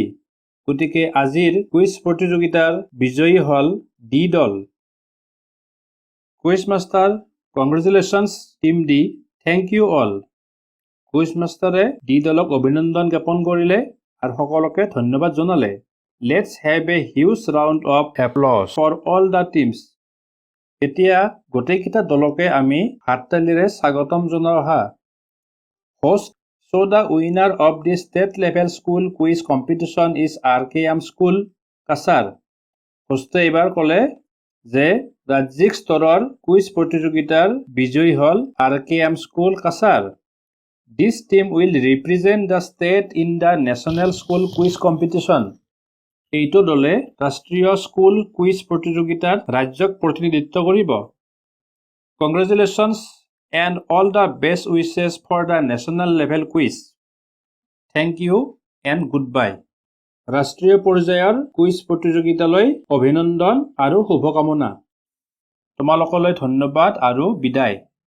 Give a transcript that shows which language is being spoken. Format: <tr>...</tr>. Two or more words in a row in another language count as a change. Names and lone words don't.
<as>গতিকে আজিৰ কুইজ প্ৰতিযোগিতাৰ বিজয়ী হ'ল ডি দল।</as> <en>quiz master congratulations team D. thank you all.</en> <as>কুইজ মাষ্টাৰে ডি দলক অভিনন্দন জ্ঞাপন কৰিলে আৰু সকলোকে ধন্যবাদ জনালে।</as> <en>Let's have a huge round of applause for all the teams.</en> <as>এতিয়া গোটেইকেইটা দলকে আমি হাততালিৰে স্বাগতম জনাও আহা।</as> <en>Host, so the winner of the state level school quiz competition is RKM School, Kasar.</en> <as>হোষ্টে এইবাৰ ক'লে যে ৰাজ্যিক স্তৰৰ কুইজ প্ৰতিযোগিতাৰ বিজয়ী হ'ল RKM School, Kasar.</as> <en>This team will represent the state in the national school quiz competition.</en> <as>এইটো দলে ৰাষ্ট্ৰীয় স্কুল কুইজ প্ৰতিযোগিতাত ৰাজ্যক প্ৰতিনিধিত্ব কৰিব।</as> <en>Congratulations and all the best wishes for the national level quiz. Thank you and goodbye.</en> <as>ৰাষ্ট্ৰীয় পৰ্যায়ৰ কুইজ প্ৰতিযোগিতালৈ অভিনন্দন আৰু শুভকামনা। তোমালোকলৈ ধন্যবাদ আৰু বিদায়।</as>